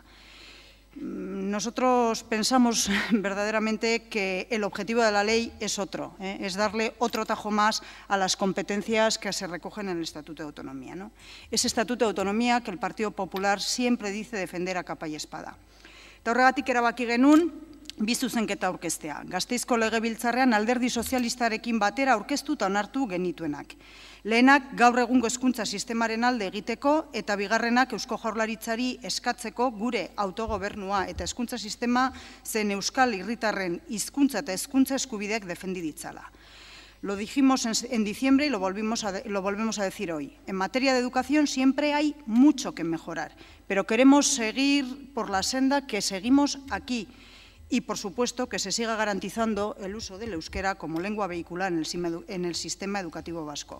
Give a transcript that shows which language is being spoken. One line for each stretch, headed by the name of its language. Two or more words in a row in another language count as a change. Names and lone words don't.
Spanish: Nosotros pensamos verdaderamente que el objetivo de la ley es otro, es darle otro tajo más a las competencias que se recogen en el Estatuto de Autonomía, ¿no? Ese Estatuto de Autonomía que el Partido Popular siempre dice defender a capa y espada.
Basque: De Eta horregatik erabaki genuen, bi zuzenketa aurkeztea. Gasteizko Legebiltzarrean alderdi sozialistarekin batera aurkeztu eta onartu genituenak. Lehenak gaur egungo hezkuntza sistemaren alde egiteko eta bigarrenak Eusko Jaurlaritzari eskatzeko gure autogobernua eta hezkuntza sistema zen euskal herritarren hizkuntza eta hezkuntza eskubideak defendi ditzala.
Spanish: Lo dijimos en diciembre y lo volvemos a decir hoy. En materia de educación siempre hay mucho que mejorar, pero queremos seguir por la senda que seguimos aquí y, por supuesto, que se siga garantizando el uso del euskera como lengua vehicular en el sistema educativo vasco.